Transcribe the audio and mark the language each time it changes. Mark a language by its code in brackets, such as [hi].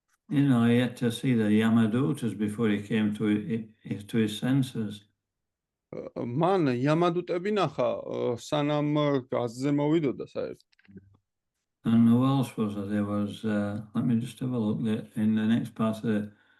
[en] He had to see the Yamadutas before he came to his senses. [ka] მან იამადუტები ნახა, სანამ გაზზე მოვიდოდა საერთოდ. [en] And who else was there? There was, let me just have a look there in the next part of it.